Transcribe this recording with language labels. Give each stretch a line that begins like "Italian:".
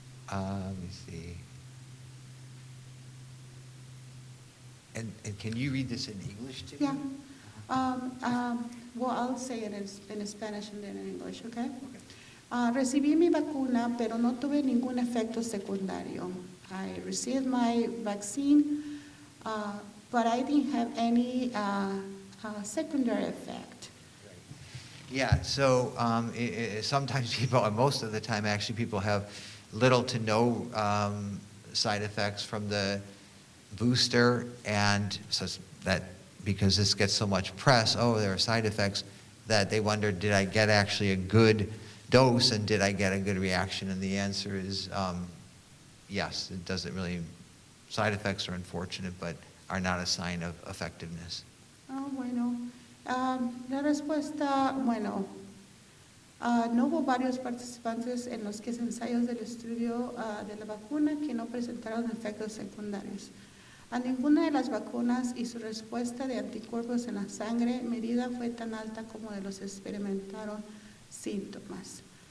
English: Let me see. And can you read this in English too? Yeah. Well, I'll say it in Spanish and then in English, okay?
Spanish: Recibí mi vacuna, pero no tuve ningún efecto secundario.
English: I received my vaccine, but I didn't have any secondary effect. Yeah, so sometimes people, and most of the time actually, people have little to no side effects from the booster, and so that because this gets so much press, oh, there are side effects, that they wonder, did I get actually a good dose and did I get a good reaction? And the answer is yes, it doesn't really, side effects are unfortunate, but are not a sign of effectiveness.
Spanish: Bueno, la respuesta, bueno, no hubo varios participantes en los 15 ensayos del estudio de la vacuna que no presentaron efectos secundarios. A ninguna de las vacunas y su respuesta de anticuerpos en la sangre medida fue tan alta como de los que experimentaron síntomas.